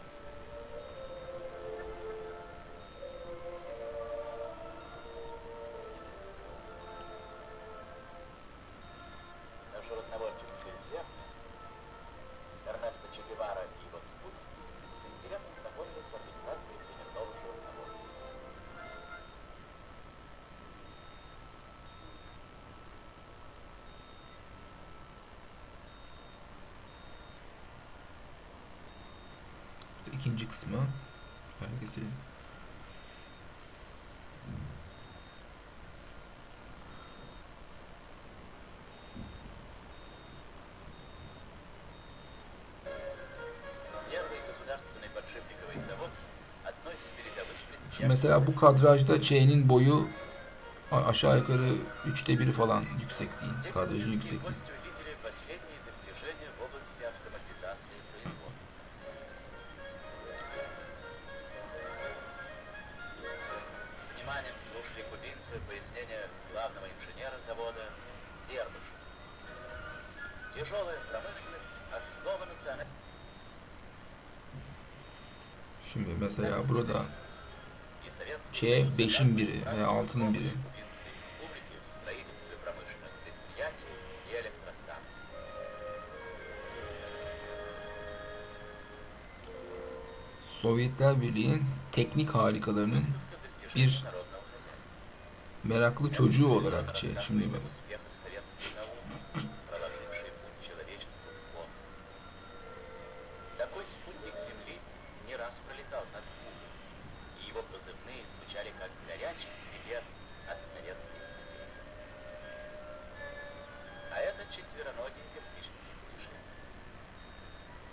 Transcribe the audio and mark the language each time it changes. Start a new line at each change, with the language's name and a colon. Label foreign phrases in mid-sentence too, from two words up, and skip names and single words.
Russian: Наш родноводчик Сильвер, Эрнесто Че Гевара и его спутники с интересом знакомились с организацией племенного животноводства.
Turkish: İkinci kısmı belgeselin.
Russian: Первый государственный подшипниковый завод – одно из передовых
Turkish: Şimdi mesela bu kadrajda Ç'nin boyu aşağı yukarı 1/3 falan yüksekliği,
Russian: Здесь
Turkish: kadrajın
Russian: кубинские
Turkish: yüksekliği.
Russian: гости увидели последние достижения в области автоматизации производства. С вниманием слушали кубинцы пояснения главного инженера завода Дербыша. Тяжелая промышленность – основа национальной
Turkish: Şimdi mesela burada
Russian: и Советский
Turkish: Ç
Russian: Союз
Turkish: 5'in biri
Russian: оказывал
Turkish: veya 6'nın biri.
Russian: Кубинской республики в строительстве промышленных предприятий и электростанций.
Turkish: Sovyetler Birliği'nin teknik harikalarının
Russian: Выставка достижений
Turkish: bir
Russian: народного хозяйства.
Turkish: meraklı çocuğu olarak Ç. Şimdi ben
Russian: Успех советских наук, проложивший путь человечеству в космос. Такой спутник Земли не раз пролетал над Кубой, и его позывные звучали как горячий привет от советских людей. А это четвероногий космический путешественник.